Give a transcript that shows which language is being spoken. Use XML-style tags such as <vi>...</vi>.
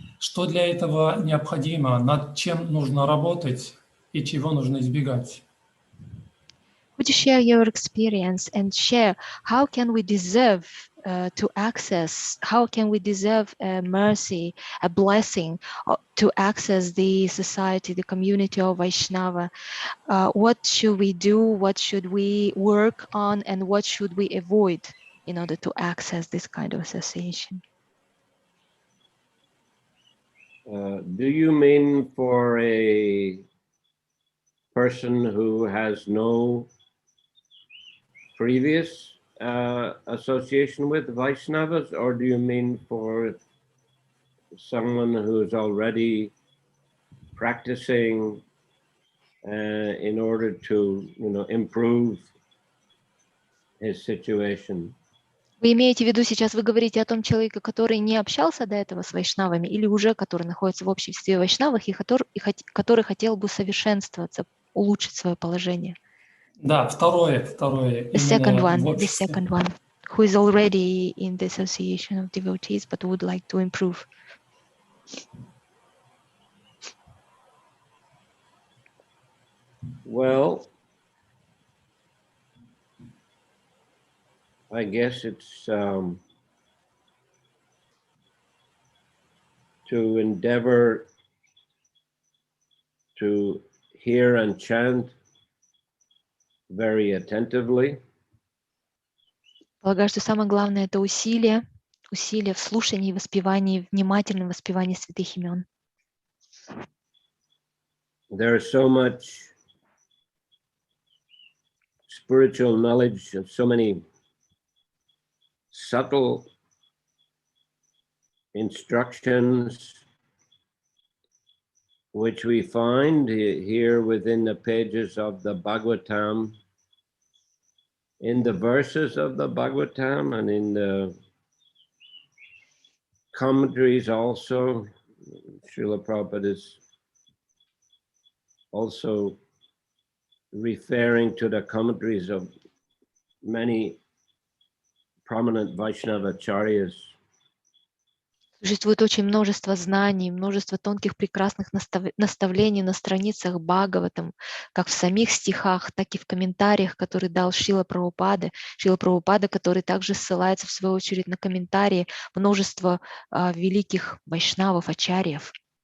<ru>Что для этого необходимо? Над чем нужно работать и чего нужно избегать?</ru> <en>Would you share your experience and share how can we deserve to access, how can we deserve a mercy, a blessing to access the society, the community of Vaishnava? What should we do? What should we work on? And what should we avoid in order to access this kind of association? Do you mean for a person who has no previous association with Vaishnavas, or do you mean for someone who's already practicing in order to, improve his situation?</en> <ru>Вы имеете в виду сейчас, вы говорите о том человеке, который не общался до этого с вайшнавами или уже который находится в обществе вайшнавов и который хотел бы совершенствоваться, улучшить свое положение? Да, второе.</ru> <en>The second one, who is already in the association of devotees but would like to improve. Well, I guess it's to endeavor to hear and chant very attentively.</en> <ru>Полагаю, что самое главное — это усилие в слушании, воспевании, внимательном воспевании святых имен.</ru> <en>There is so much spiritual knowledge and so many subtle instructions which we find here within the pages of the Bhagavatam, in the verses of the Bhagavatam and in the commentaries also. Srila Prabhupada is also referring to the commentaries of many prominent Vaishnava acharyas.</en> <ru>Существует очень множество знаний, множество тонких, прекрасных наставлений на страницах Бхагаватам, как в самих стихах, так и в комментариях, которые дал Шрила Прабхупада, который также ссылается, в свою очередь, на комментарии множества великих вайшнавов, ачарьев.</ru>